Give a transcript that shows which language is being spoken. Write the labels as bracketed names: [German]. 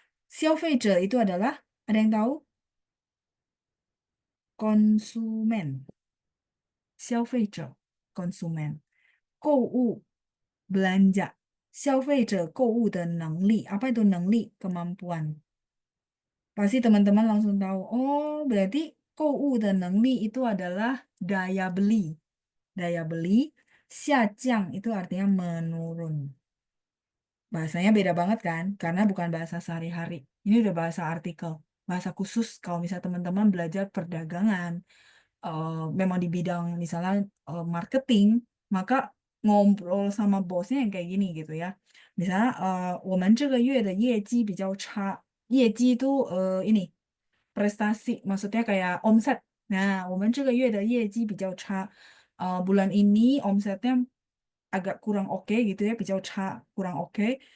[Indonesian] 消费者 itu adalah, ada yang tahu? Konsumen. 消费者 konsumen, 购物 belanja, 消费者购物的能力. Apa itu 能力?Kemampuan. Pasti teman-teman langsung tahu, oh berarti 购物的能力 itu adalah daya beli. Daya beli, 下降 itu artinya menurun. Bahasanya beda banget kan? Karena bukan bahasa sehari-hari. Ini udah bahasa artikel. Bahasa khusus kalau misalnya teman-teman belajar perdagangan, memang di bidang misalnya marketing, maka ngobrol sama bosnya yang kayak gini gitu ya. [Chinese] Misalnya, 我们这个月的业绩比较差. [Indonesian] 业绩 itu ini prestasi, maksudnya kayak omset. [Chinese] Nah, 我们这个月的业绩比较差. [Indonesian] Bulan ini omsetnya agak kurang oke gitu ya, 比较差, kurang oke.